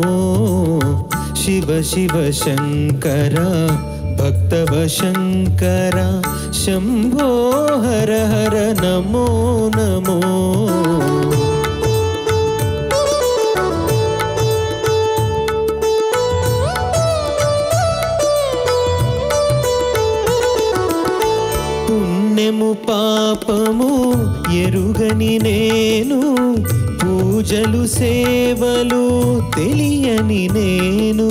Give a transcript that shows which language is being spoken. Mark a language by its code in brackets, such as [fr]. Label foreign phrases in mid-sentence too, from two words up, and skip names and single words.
[sa] शिव शिव शंकरा भक्तव शंकरा शंभो हर हर नमो नमो. [te] పుణ్యము పాపము ఎరుగని నేను, పూజలు సేవలు తెలియని నేను.